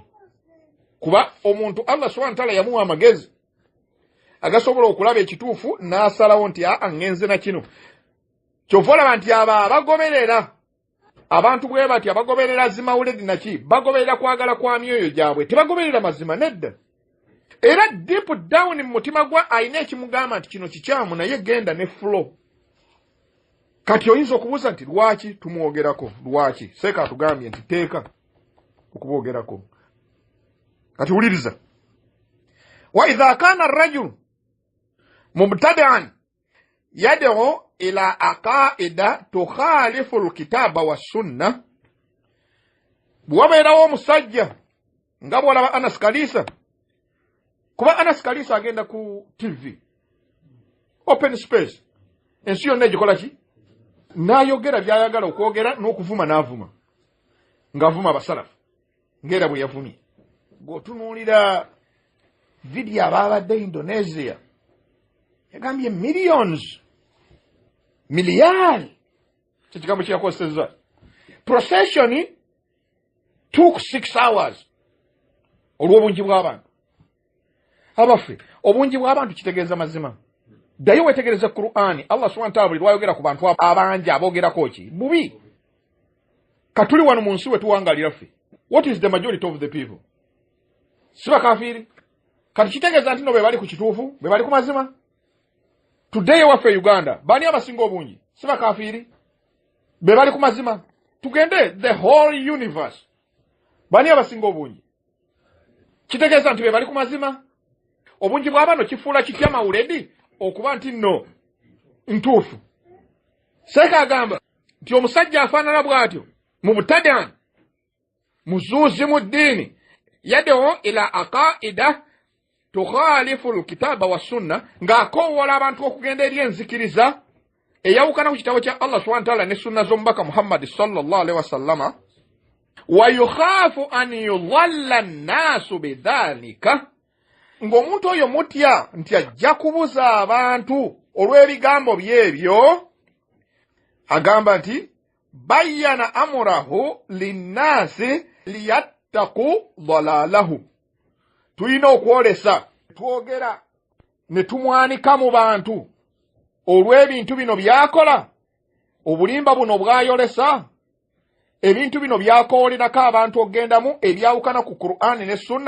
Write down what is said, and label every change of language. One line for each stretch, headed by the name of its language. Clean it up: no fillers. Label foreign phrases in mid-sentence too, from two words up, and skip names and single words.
Ganda: Kuba omuntu Allah
Arabic: سبحانه وتعالى
Ganda: yamuwa amagezi agasobola okulaba ekituufu n'asalawo nti ngenze na kino. Kyovola nti abagoberera abantu bwe bati abagoberera zimawuledi naki bagoberera kwagala kwa myoyo gyabwe, tebagoberera mazima nedda. Era
English: deep down
Ganda: mu mutima gwa ayina ekimugamba nti kino kikyamu naye genda ne flow. Kati oyinza okubuuza nti lwaki tumwogerako? Lwaki? Seeka atugambye nti teeka okubwogerako. Kati wuliriza.
Arabic: وإذا كان الرجل مبتدعا يدعو إلى عقائد تخالف الكتاب والسنة,
Ganda: bwabeerawo omusajja nga bw'olaba Anas Kalisa. Kuba Anas Kalisa agenda ku TV
English: open space,
Ganda: ensi yonna egikola ki? N'ayogera by'ayagala okwogera n'okuvuma n'avuma, ng'avuma abasalafu ng'era bwe yavumye. G'otunuulira vidiyo abaabadde Indonesia yagambye millions, miliyari, kyekigambo kyeyakozesezza.
English: Procession took 6 hours
Ganda: olw'obungi bw'abantu. Abaffe obungi bw'abantu kitegeeza mazima. Ddayo wetegereza Qur'ani, Allah
Arabic: سبحانه وتعالى
Ganda: buli lwayogera ku bantu abanja abogerako ki? Bubi. Katuli wano mu nsi we tuwangalira ffe.
English: What is the majority of the people?
Ganda: Siba kafiri. Kati kitegeeza nti no be bali ku kituufu, be bali ku mazima. Today waffe Uganda, bani abasinga obungi? Siba kafiri. Be bali ku mazima. Tugende
English: the whole universe.
Ganda: Bani abasinga obungi? Kitegeeza nti be bali ku mazima. Obungi bw'abano kifuula kitya mawuledi okuba nti no ntuufu. Seeka agamba nti omusajja afaanana bw'atyo mu butadani muzuuzi mu ddiini
Arabic: يدعو إلى عقائد تخالف الكتاب والسنة,
Ganda: ng'akowoola abantu okugenda eri enzikiriza eyawukana ku kitabo kya Allah
Arabic: سبحانه وتعالى
Ganda: ne sunna z'omubaka Muhammad
Arabic: صلى الله عليه وسلم, ويخاف أن يضل الناس بذلك,
Ganda: ng'omuntu oyo mutya nti ajja kubuza abantu olw'ebigambo byebyo. Agamba nti
Arabic: بيّن أمره للناس ليتقوا ضلاله.
Ganda: Tulina okwolesa twogera ne tumwanika mu bantu olw'ebintu bino byakola, obulimba buno bwayolesa, ebintu bino byakoolerako abantu okgendamu ebyawukana ku Qur'ani ne Sunna.